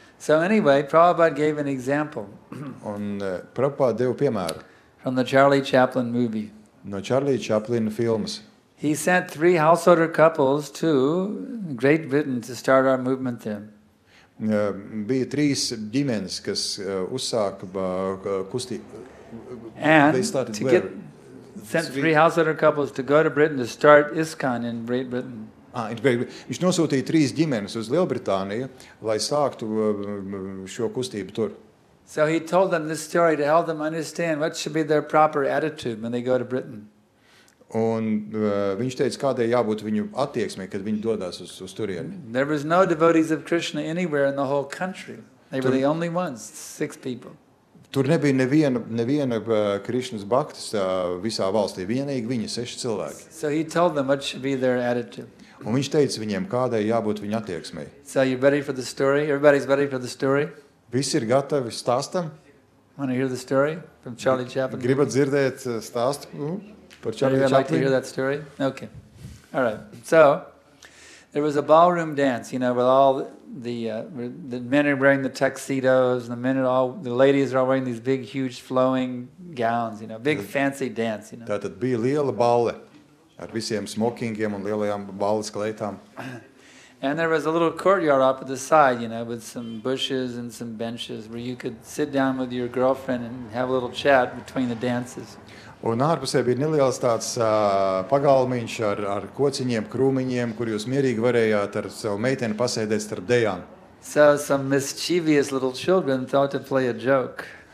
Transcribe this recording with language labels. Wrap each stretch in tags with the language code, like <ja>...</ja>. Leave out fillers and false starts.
<en>So anyway, Prabhupada gave an example</en> <lv>Un Prabhupada deva piemēru</lv> <en>from the Charlie Chaplin movie.</en> <lv>no Čarlija Čaplina filmas.</lv> <en>He sent 3 householder couples to Great Britain to start our movement there.</en> <lv>Bija 3 ģimenes, kas uzsāka kustību.</lv> <en>And They started to where? get sent 3 householder couples to go to Britain to start ISKCON in Great Britain.</en> <lv>Viņš nosūtīja 3 ģimenes uz Lielbritāniju, lai sāktu šo kustību tur.</lv> <en>So he told them this story to help them understand what should be their proper attitude when they go to Britain.</en> <lv>Un viņš teica, kādai jābūt viņu attieksmei, kad viņi dodas uz turieni.</lv> <en>There was no devotees of Krishna anywhere in the whole country. They were the only ones, 6 people.</en> <lv>Tur nebija neviena Krišnas baktas visā valstī, vienīgi viņi 6 cilvēki.</lv> <en>So he told them what should be their attitude.</en> <lv>Un viņš teica viņiem, kādai jābūt viņu attieksmei.</lv> <en>So you ready for the story? Everybody's ready for the story?</en> <lv>Visi ir gatavi stāstam?</lv> <en>Want to hear the story from Charlie Chaplin?</en> <lv>Gribat dzirdēt stāstu par Čarliju</lv> <en>Anybody like to hear</en> <lv>Čaplinu?</lv> <en>that story? Okay. All right. So there was a ballroom dance, with all the men are wearing the tuxedos, and the ladies are all wearing these big, huge, flowing gowns, big, fancy dance,</en> <lv>Tātad bija liela balle ar visiem smokingiem un lielajām balles kleitām.</lv> <en>And there was a little courtyard up at the side, with some bushes and some benches where you could sit down with your girlfriend and have a little chat between the dances.</en> <lv>Un ārpusē bija neliels tāds pagalmiņš ar kociņiem, krūmiņiem, kur jūs mierīgi varējāt ar savu meiteni pasēdēt starp dejām.</lv> <en>So some mischievous little children thought to play a joke.</en>